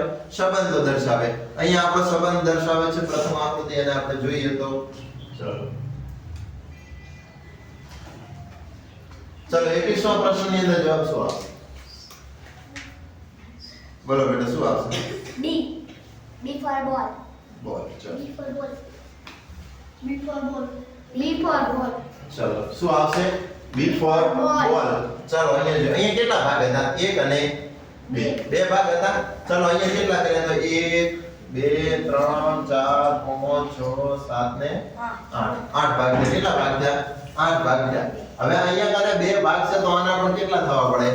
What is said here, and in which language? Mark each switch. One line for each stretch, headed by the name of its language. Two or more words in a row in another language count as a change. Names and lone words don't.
Gujarati: સંબંધો દર્શાવે. અહીંયા આપણો સંબંધ દર્શાવે છે પ્રથમ આકૃતિ. એને આપણે જોઈએ તો ચલો 21મા પ્રશ્નની અંદર જવાબ શું આવશે? બોલો બેટા શું આવશે?
English: D. B for ball.
Gujarati: બોલ. ચલો
English: B for ball. B for ball. B for ball.
Gujarati: ચલો શું આવશે?
English: B for Ball. ball.
Gujarati: ચલો અહીંયા જો અહીંયા કેટલા ભાગ હતા? 1 અને 2. બે ભાગ હતા. ચલો અહીંયા કેટલા કર્યા? તો 1 2 3 4 5 6 7 ને 8. 8 ભાગ ને કેટલા ભાગ થયા? 8 ભાગ થયા. હવે અહીંયા કને બે ભાગ છે તો આના પણ કેટલા થવા પડે?